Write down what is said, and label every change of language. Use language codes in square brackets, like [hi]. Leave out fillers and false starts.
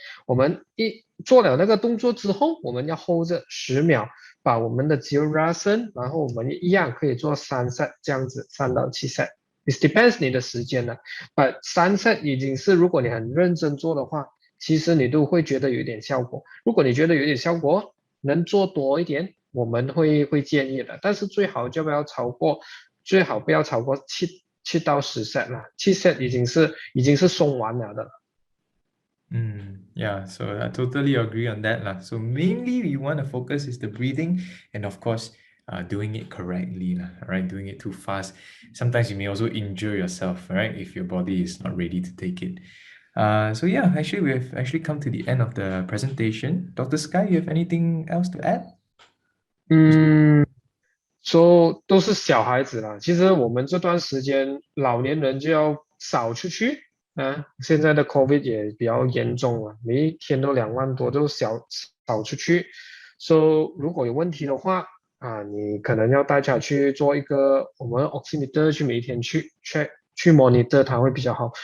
[zh] 我们一做了那个动作之后，我们要 hold 着10秒，把我们的肌肉拉伸，然后我们一样可以做3 set 这样子，3到7 set。 [en] It depends [zh] 你的时间了，but 3 set 已经是如果你很认真做的话，其实你都会觉得有一点效果。如果你觉得有点效果，能做多一点，我们会建议的，但是最好就不要超过，最好不要超过7到10 set 了，7 set 已经是松完了的。 [en] Yeah, so I totally agree on that lah. So mainly we want to focus is the breathing and of course doing it correctly lah, right? Doing it too fast. Sometimes you may also injure yourself, right? If your body is not ready to take it. So yeah, actually we've actually come to the end of the presentation. Dr. Sky, you have anything else to add? [zh] 说都是小孩子啦，其实我们这段时间老年人就要少出去啊。现在的 COVID 也比较严重了，每一天都2万多，都少出去。如果有问题的话啊，你可能要带他去做一个我们 oximeter 去每一天去 check 去 monitor 它会比较好。